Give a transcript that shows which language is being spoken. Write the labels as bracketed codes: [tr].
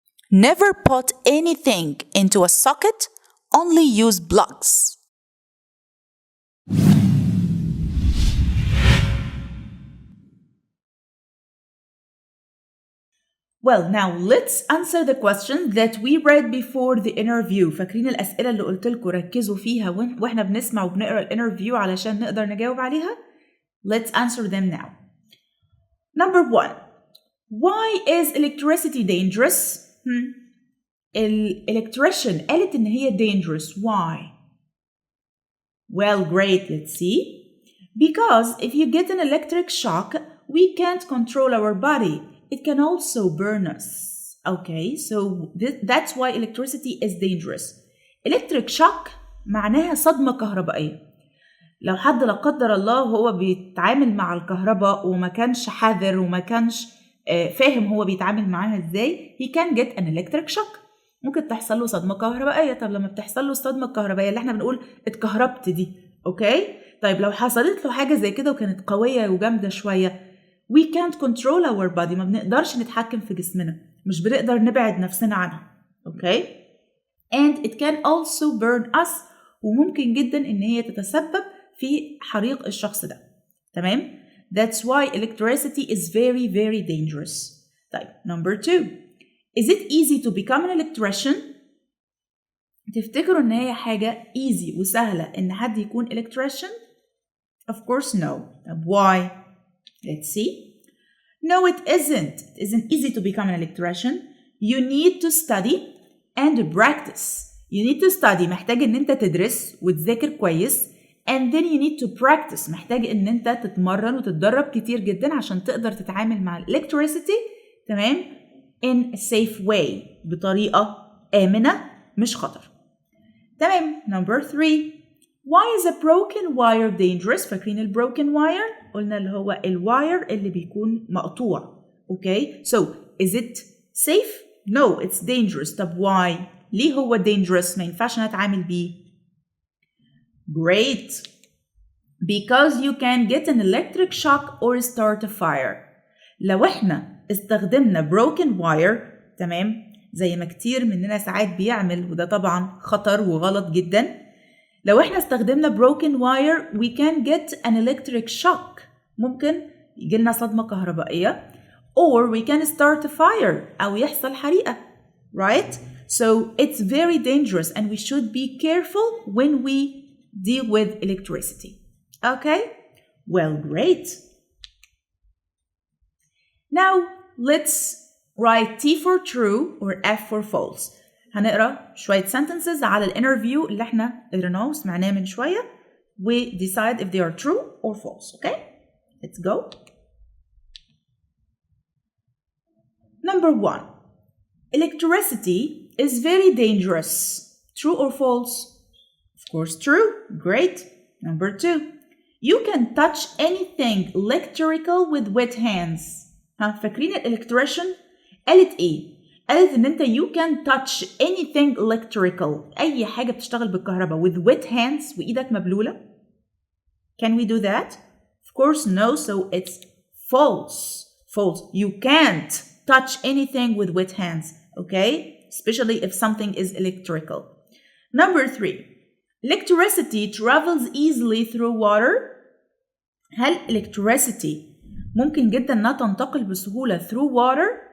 [en] Never put anything into a socket, only use plugs. well, now let's answer the questions that we read before the interview. [ar] فاكرين الأسئلة اللي قلت لكم ركزوا فيها وإحنا بنسمع وبنقرأ الانترفيو علشان نقدر نجاوب عليها؟ [en] Let's answer them now. Number 1. Why is electricity dangerous? [ar] Electrician قالت إن هي dangerous. [en] Why? Well, great. Let's see. Because if you get an electric shock, we can't control our body. It can also burn us. Okay, so that's why electricity is dangerous. [ar] Electric shock معناها صدمة كهربائية. لو حد لا قدر الله هو بيتعامل مع الكهرباء وما كانش حذر وما كانش فاهم هو بيتعامل معاها ازاي [en] he can get an electric shock. [ar] ممكن تحصل له صدمة كهربائية. طب لما بتحصل له الصدمة الكهربائية اللي احنا بنقول اتكهربت دي اوكي طيب لو حصلت له حاجة زي كده وكانت قوية وجامدة شوية [en] we can't control our body. [ar] ما بنقدرش نتحكم في جسمنا مش بنقدر نبعد نفسنا عنها اوكي [en] and it can also burn us [ar] وممكن جدا ان هي تتسبب في حريق الشخص ده تمام [en] that's why electricity is very very dangerous. [ar] طيب [en] number 2 is it easy to become an electrician؟ [ar] تفتكروا ان هي حاجة [en] easy [ar] وسهلة ان حد يكون [en] electrician؟ of course no. طب why؟ let's see. No, it isn't. It isn't easy to become an electrician. You need to study and practice. You need to study. [ar] محتاج ان انت تدرس وتذاكر كويس. [en] And then you need to practice. [ar] محتاج ان انت تتمرن وتتدرب كتير جدا عشان تقدر تتعامل مع electricity تمام [en] in a safe way [ar] بطريقة آمنة مش خطر. [en] تمام. Number 3. Why is a broken wire dangerous؟ [ar] فاكرين ال broken wire؟ قلنا اللي هو الواير اللي بيكون مقطوع. [en] Okay. So is it safe؟ No, it's dangerous. [ar] طب why؟ ليه هو dangerous؟ ما ينفعش نتعامل بيه. [en] Great. Because you can get an electric shock or start a fire. [ar] لو احنا استخدمنا broken wire تمام زي ما كتير مننا ساعات بيعمل وده طبعا خطر وغلط جدا. لو احنا استخدمنا [en] broken wire we can get an electric shock. [ar] ممكن يجيلنا صدمة كهربائية [en] or we can start a fire [ar] أو يحصل حريقة. [en] Right? So it's very dangerous and we should be careful when we deal with electricity. Okay? Well, great. Now let's write T for true or F for false. [ar] هنقرأ شوية sentences على الانترفيو اللي احنا قريناه وسمعناه من شوية [en] we decide if they are true or false. Okay? Let's go. Number 1. Electricity is very dangerous. True or false? Of course, true. Great. Number 2. You can touch anything electrical with wet hands. [ar] ها فاكرين الالكتريشن؟ قالت ايه؟ قالت ان انت [en] you can touch anything electrical. [ar] اي حاجة بتشتغل بالكهرباء [en] with wet hands [ar] وايدك مبلولة. [en] Can we do that? Of course no, so it's false. False. You can't touch anything with wet hands, okay? Especially if something is electrical. Number 3. Electricity travels easily through water. [ar] هل electricity ممكن جدا انها تنتقل بسهولة [en] through water?